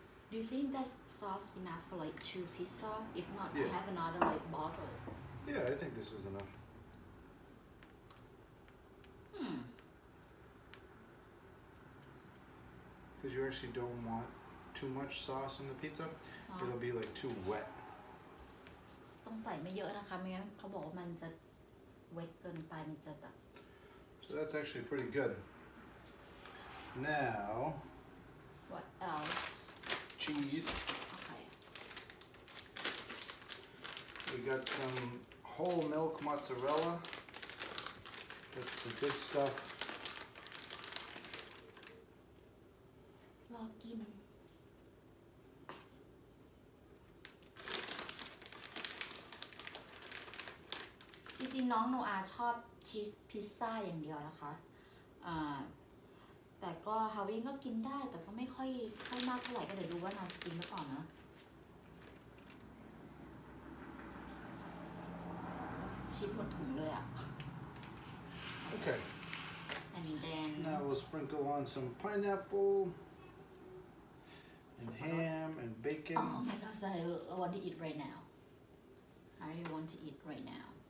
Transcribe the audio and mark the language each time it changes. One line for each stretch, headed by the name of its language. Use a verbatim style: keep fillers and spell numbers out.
English: Do you think that sauce enough for like two pizza? If not, I Yeah. have another like bottle. Yeah, I think this is enough. Hmm. Because you actually don't want too much sauce in the pizza.
Thai: อ๋อ
English: It'll be like too wet.
Thai: ต้องใส่ไม่เยอะนะคะไม่งั้นเขาบอกว่ามันจะเวทเกินไปมันจะแบบ
English: So that's actually pretty good. Now, what else? cheese. Okay. We got some whole milk mozzarella. That's the good stuff.
Thai: รอกิน จริงๆ น้องโนอาชอบชีสพิซซ่าอย่างเดียวนะคะอ่าแต่ก็ฮาวิงก็กินได้ แต่ก็ไม่ค่อยค่อยมากเท่าไหร่ก็เดี๋ยวดูว่านางจะกินหรือเปล่านะ ชีสหมดถุงเลยอ่ะ
English: Okay. and then Now we'll sprinkle on some pineapple and ham and bacon. Oh my god, I I want to eat right now. I really want to eat right now.